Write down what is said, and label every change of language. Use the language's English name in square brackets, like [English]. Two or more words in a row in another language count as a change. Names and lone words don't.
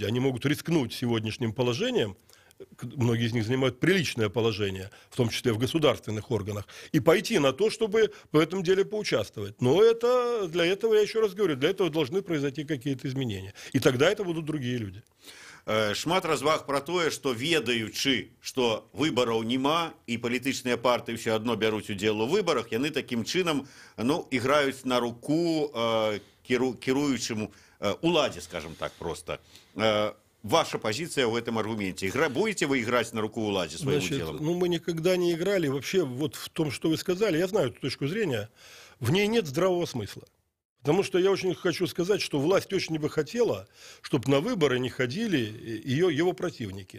[Russian] Они могут рискнуть сегодняшним положением. Многие из них занимают приличное положение, в том числе в государственных органах, и пойти на то, чтобы в этом деле поучаствовать. Но для этого, я еще раз говорю, для этого должны произойти какие-то изменения. И тогда это будут другие люди. [Belarusian] Шмат разваг про тое, што ведаючы, што выбараў няма і палітычныя партыі ўсё адно бяруць удзел у выбарах, яны такім чынам, ну, іграюць на руку кіруючаму уладзе, [Russian] скажем так, просто. Ваша позиция в этом аргументе. Будете вы играть на руку уладзе своим делом? Ну, мы никогда не играли. Вообще, вот в том, что вы сказали, я знаю эту точку зрения, в ней нет здравого смысла. Потому что я очень хочу сказать, что власть очень бы хотела, чтобы на выборы не ходили его противники.